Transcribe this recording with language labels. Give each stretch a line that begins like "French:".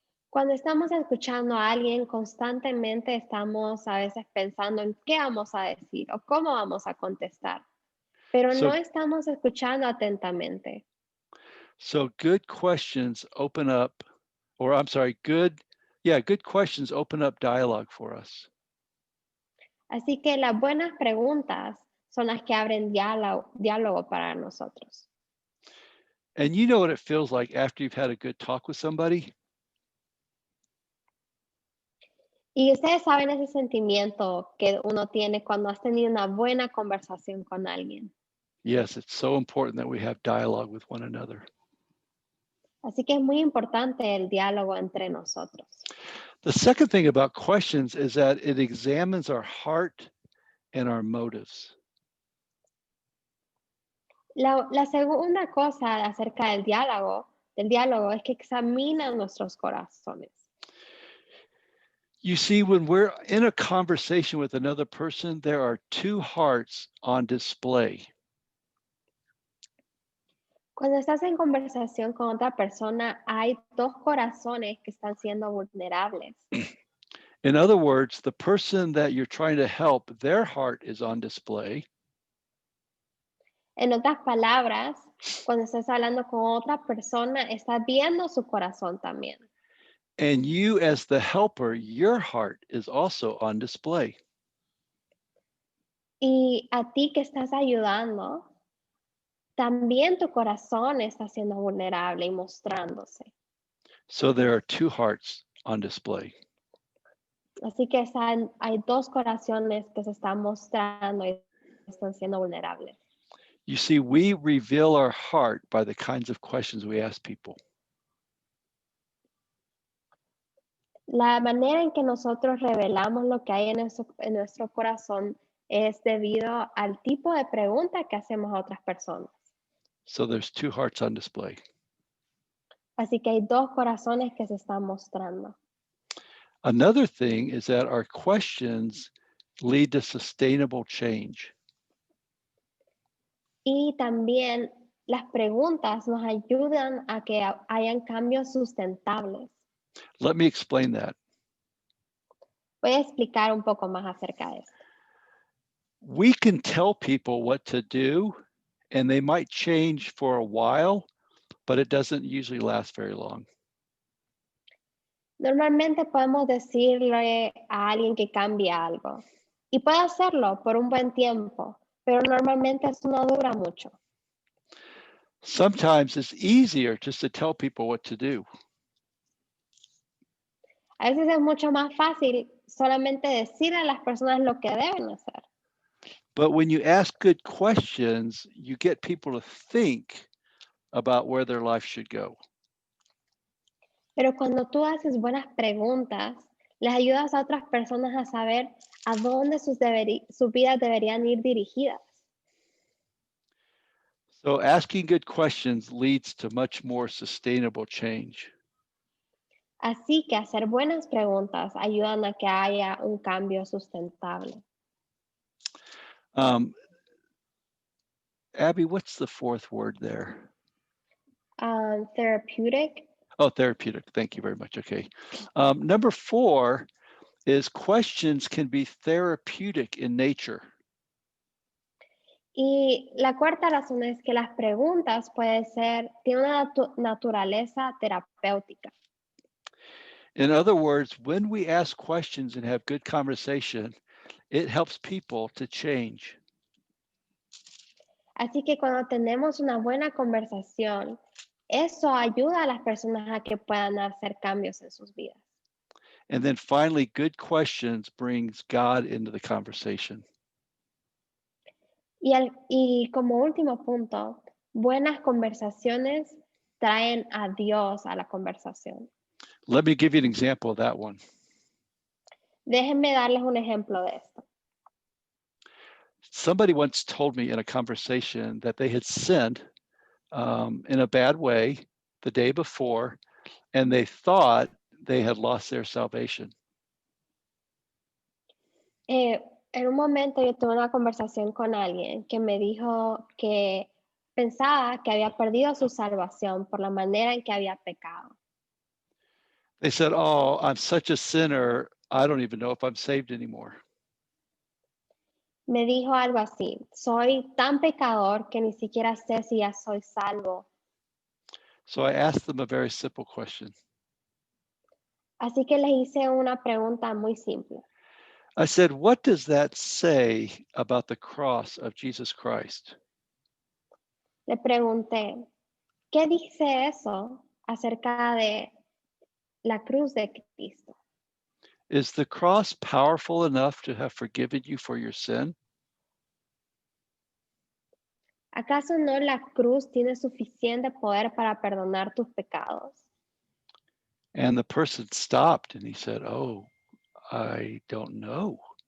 Spanish: Cuando estamos escuchando a alguien, constantemente estamos a veces pensando en qué vamos a decir o cómo vamos a contestar, pero
English: So-
Spanish: no estamos escuchando atentamente.
English: So good questions open up, or I'm sorry, good questions open up dialogue for us.
Spanish: Así que las buenas preguntas son las que abren diálogo para nosotros.
English: And you know what it feels like after you've had a good talk with somebody?
Spanish: Y ustedes saben ese sentimiento que uno tiene cuando has tenido una buena conversación con alguien.
English: Yes, it's so important that we have dialogue with one another.
Spanish: Así que es muy importante el diálogo entre nosotros.
English: The second thing about questions is that it examines our heart and our motives.
Spanish: La segunda cosa acerca del diálogo es que examina nuestros corazones.
English: You see, when we're in a conversation with another person, there are two hearts on display.
Spanish: Cuando estás en conversación con otra persona, hay dos corazones que están siendo vulnerables.
English: In other words, the person that you're trying to help, their heart is on display.
Spanish: En otras palabras, cuando estás hablando con otra persona, estás viendo su corazón también.
English: And you, as the helper, your heart is also on display.
Spanish: Y a ti que estás ayudando, también tu corazón está siendo vulnerable y mostrándose.
English: So there are two hearts on display.
Spanish: Así que hay dos corazones que se están mostrando y están siendo vulnerables.
English: You see, we reveal our heart by the kinds of questions we ask people.
Spanish: La manera en que nosotros revelamos lo que hay en nuestro corazón es debido al tipo de pregunta que hacemos a otras personas.
English: So there's two hearts on display.
Spanish: Así que hay dos corazones que se están mostrando.
English: Another thing is that our questions lead to sustainable change.
Spanish: Y también las preguntas nos ayudan a que hayan cambios sustentables.
English: Let me explain that.
Spanish: Voy a explicar un poco más acerca de esto.
English: We can tell people what to do, and they might change for a while, but it doesn't usually last very long.
Spanish: Normalmente podemos decirle a alguien que cambie algo y puede hacerlo por un buen tiempo, pero normalmente eso no dura mucho.
English: Sometimes it's easier just to tell people what to do.
Spanish: A veces es mucho más fácil solamente decirle a las personas lo que deben hacer.
English: But when you ask good questions, you get people to think about where their life should go.
Spanish: Pero cuando tú haces buenas preguntas, les ayudas a otras personas a saber a dónde sus vidas deberían ir dirigidas.
English: So asking good questions leads to much more sustainable change.
Spanish: Así que hacer buenas preguntas ayudan a que haya un cambio sustentable.
English: Abby, what's the fourth word there? Therapeutic. Oh, therapeutic. Thank you very much. Okay. Number 4 is questions can be therapeutic in nature.
Spanish: Y la cuarta razón es que las preguntas tienen una naturaleza terapéutica.
English: In other words, when we ask questions and have good conversation, it helps people to change.
Spanish: Así que cuando tenemos una buena conversación, eso ayuda a las personas a que puedan hacer cambios en sus vidas.
English: And then finally, good questions brings God into the conversation.
Spanish: Y como último punto, buenas conversaciones traen a Dios a la conversación.
English: Let me give you an example of that one.
Spanish: Déjenme darles un ejemplo de esto.
English: Somebody once told me in a conversation that they had sinned in a bad way the day before, and they thought they had lost their salvation.
Spanish: En un momento yo tuve una conversación con alguien que me dijo que pensaba que había perdido su salvación por la manera en que había pecado.
English: They said, "Oh, I'm such a sinner, I don't even know if I'm saved anymore."
Spanish: Me dijo algo así: soy tan pecador que ni siquiera sé si ya soy salvo.
English: So I asked them a very simple question.
Spanish: Así que les hice una pregunta muy simple.
English: I said, "What does that say about the cross of Jesus Christ?"
Spanish: Le pregunté, ¿qué dice eso acerca de la cruz de Cristo?
English: Is the cross powerful enough to have forgiven you for your sin?
Spanish: ¿Acaso no la cruz tiene suficiente poder para perdonar tus pecados?
English: And the person stopped and he said, "Oh, I don't know."